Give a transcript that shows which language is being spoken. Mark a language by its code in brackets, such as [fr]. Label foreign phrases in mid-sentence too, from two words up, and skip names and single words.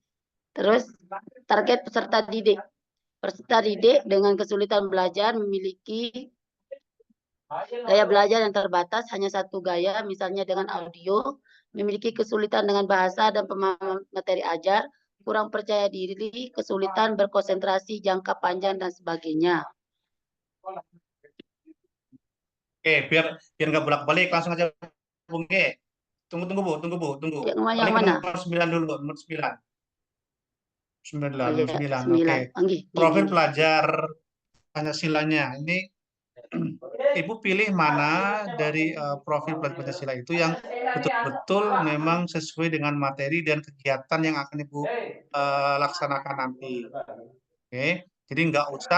[id] Terus target peserta didik. Peserta didik dengan kesulitan belajar memiliki gaya belajar yang terbatas, hanya satu gaya, misalnya dengan audio, memiliki kesulitan dengan bahasa dan pemahaman materi ajar, kurang percaya diri, kesulitan berkonsentrasi jangka panjang, dan sebagainya. Oke, biar biar nggak bolak-balik langsung aja Bung G. Tunggu Bu, tunggu. Yang Balik ke mana? nomor 9 dulu, nomor 9. Oh 9, nomor ya, 9. Oke. 9. [jv] Oh, nggih, nggih, [id] Profil [jv] nggih. [id] pelajar Pancasilanya. Ini Ibu pilih mana dari profil pelajar Pancasila itu yang betul-betul memang sesuai dengan materi dan kegiatan yang akan Ibu laksanakan nanti. Oke, jadi nggak usah